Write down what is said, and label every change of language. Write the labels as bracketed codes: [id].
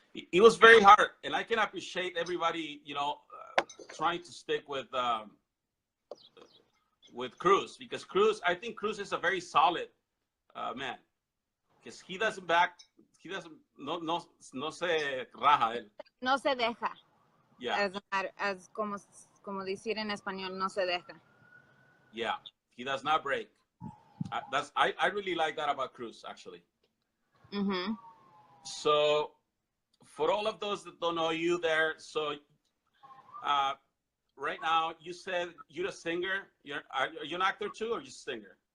[en] It was very hard, and I can appreciate everybody, you know, trying to stick with Cruz, because I think Cruz is a very solid man, because he doesn't [es] no se raja él. No se deja. [en] Yeah. [es] As como decir en español, no se deja. [en] Yeah, he does not break. I really like that about Cruz, actually. Mm-hmm. So for all of those that don't know you there, so right now you said you're a singer. Are you an actor too, or just a singer?